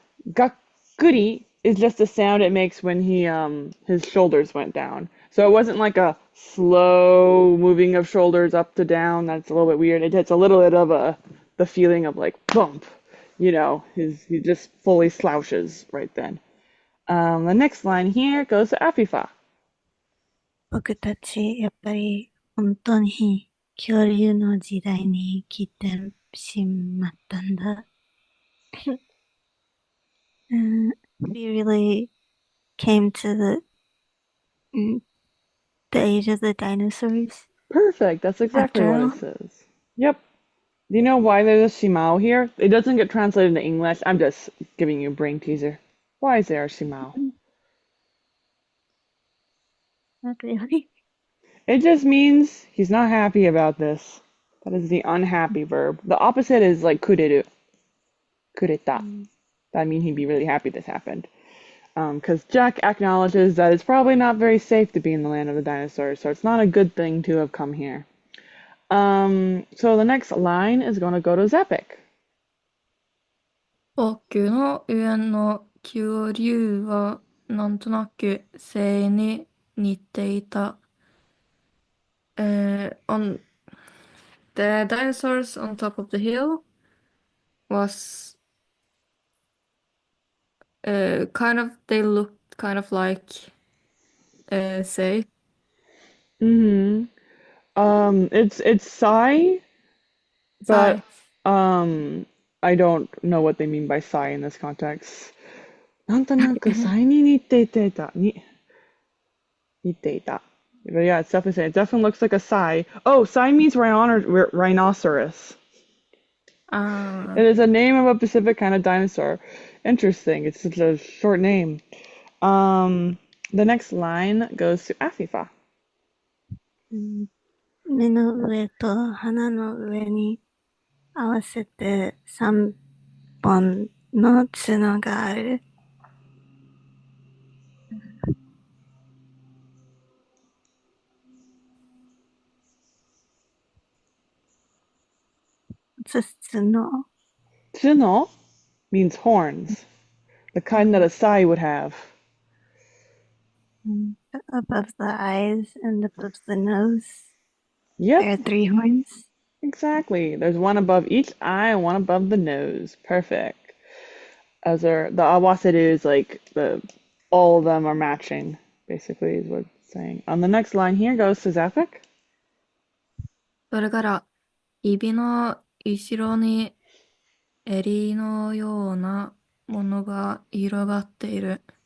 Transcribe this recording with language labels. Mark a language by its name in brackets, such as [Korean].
[English] Gakkuri is just the sound it makes when his shoulders went down. So it wasn't like a slow moving of shoulders up to down. That's a little bit weird. It's a little bit of the feeling of like bump. He just fully slouches right then. The next line here goes to Afifa. [Japanese] 僕たち、やっぱり本当に恐竜の時代に来てしまったんだ。 [English] We really came to the age of the dinosaurs. Perfect. That's exactly After what all. it says. Yep. Do you know why there's a shimao here? It doesn't get translated into English. I'm just giving you a brain teaser. Why is there a shimao? Not really. It just means he's not happy about this. That is the unhappy verb. The opposite is like kureru. Kureta. That means he'd be really happy this happened. Because Jack acknowledges that it's probably not very safe to be in the land of the dinosaurs, so it's not a good thing to have come here. So the next line is going to go to Zepic. [Japanese] 僕の上の恐竜はなんとなく背に似ていた。 [English] On the dinosaurs on top of the hill was they looked kind of like say. Mm-hmm. It's Sai, but I don't know what they mean by Sai in this context. [Japanese] なんとなく Sai に似ていた。似ていた. [English] But yeah, it's definitely saying. It definitely looks like a Sai. Oh, Sai means rhinoceros. It is a name of a Pacific kind of dinosaur. Interesting. It's such a short name. The next line goes to Afifa. [Japanese] 目の上と鼻の上に合わせて3本の角がある。角 [English] Tsuno means horns, the kind that a Sai would have. above the eyes and above the nose. Yep. There are 3 horns. Exactly. There's one above each eye and one above the nose. Perfect. The awaseru is like all of them are matching, basically, is what it's saying. On the next line here goes to Zephic. [Japanese] それから指の後ろに襟のようなものが広がっている。